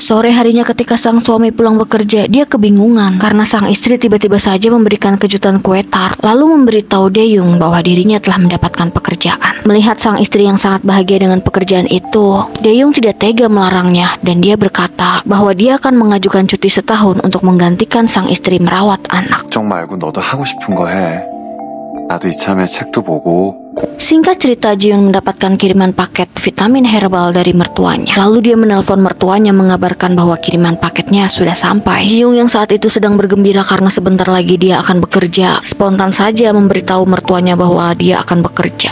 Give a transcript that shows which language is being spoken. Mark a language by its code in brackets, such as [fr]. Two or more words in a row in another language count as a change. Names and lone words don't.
[id] Sore harinya ketika sang suami pulang bekerja, dia kebingungan karena sang istri tiba-tiba saja memberikan kejutan kue tart, lalu memberitahu Dae-yong bahwa dirinya telah mendapatkan pekerjaan. Melihat sang istri yang sangat bahagia dengan pekerjaan itu, Dae-yong tidak tega melarangnya dan dia berkata bahwa dia akan mengajukan cuti setahun untuk menggantikan sang istri merawat anak. [ko] 걱정 말고 너도 하고 싶은 거 해. 나도 이참에 책도 보고. [id] Singkat cerita, Ji-young mendapatkan kiriman paket vitamin herbal dari mertuanya. Lalu dia menelpon mertuanya mengabarkan bahwa kiriman paketnya sudah sampai. Ji-young yang saat itu sedang bergembira karena sebentar lagi dia akan bekerja, spontan saja memberitahu mertuanya bahwa dia akan bekerja.